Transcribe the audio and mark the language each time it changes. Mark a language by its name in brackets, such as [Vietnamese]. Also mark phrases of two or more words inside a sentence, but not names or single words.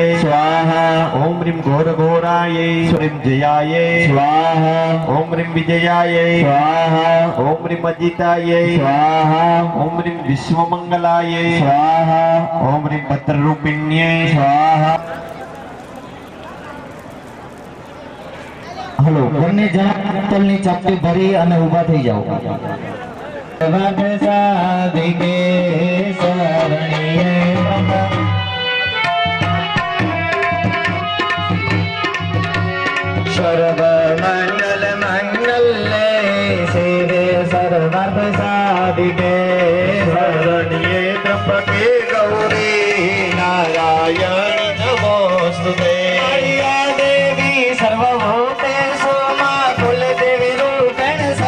[Sanskrit] स्वाहा ॐ ह्रीं घोरघोरायै ह्रीं जयायै स्वाहा ॐ ह्रीं विजयायै स्वाहा ॐ ह्रीं अजितायै स्वाहा ॐ ह्रीं विश्वमङ्गलायै स्वाहा ॐ ह्रीं भद्ररूपिण्यै स्वाहा [Gujarati] હલો બંને જણા પિત્તળની ચાપટી ભરી અને ઊભા થઈ જાઓ [Sanskrit] સાધિકે શરણીએ સર્વ મંગલ મંગલે શિવે સર્વાર્થ સાધિકે શરણીએ ત્રંબકે ગૌરી નારાયણી નમોસ્તુતે દેવી સર્વભૂતેષુ મા કુલદેવી રૂપેણ